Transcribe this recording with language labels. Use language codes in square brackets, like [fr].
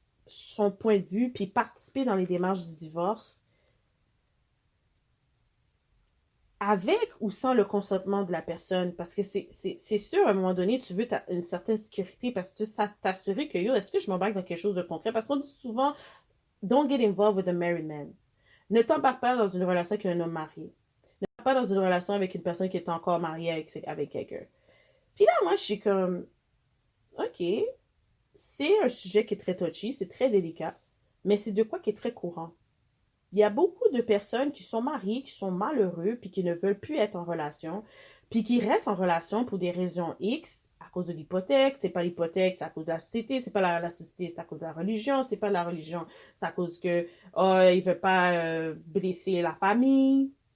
[fr] son point de vue, puis participer dans les démarches du divorce avec ou sans le consentement de la personne. Parce que c'est sûr, à un moment donné, tu veux une certaine sécurité parce que tu veux t'assurer que, yo, est-ce que je m'embarque dans quelque chose de concret? Parce qu'on dit souvent, [en] don't get involved with a married man. [fr] Ne t'embarque pas dans une relation avec un homme marié. Ne t'embarque pas dans une relation avec une personne qui est encore mariée avec quelqu'un. Puis là, moi, je suis comme, OK, c'est un sujet qui est très touchy, c'est très délicat, mais c'est de quoi qui est très courant. Il y a beaucoup de personnes qui sont mariées, qui sont malheureux, puis qui ne veulent plus être en relation, puis qui restent en relation pour des raisons X, à cause de l'hypothèque, c'est pas l'hypothèque, c'est à cause de la société, c'est pas la société, c'est à cause de la religion, c'est pas la religion, c'est à cause que il veut pas blesser la famille.